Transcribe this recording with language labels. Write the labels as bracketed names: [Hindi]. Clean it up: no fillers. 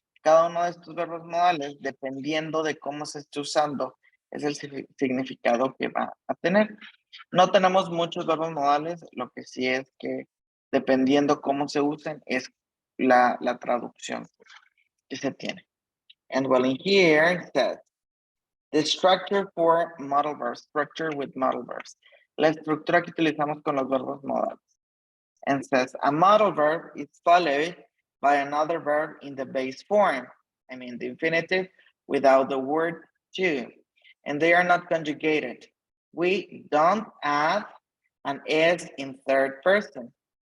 [Spanish] Cada uno de estos verbos modales, dependiendo de cómo se esté usando, es el significado que va a tener. No tenemos muchos verbos modales, lo que sí es que dependiendo cómo se usen es la traducción. que se tiene. [English] And well, in here it says, the structure for modal verbs, structure with modal verbs. [Spanish] La estructura que utilizamos con los verbos modales. [English] And says, a modal verb is followed by another verb in the base form. I mean, the infinitive without the word to. And they are not conjugated. We don't add an S in third person.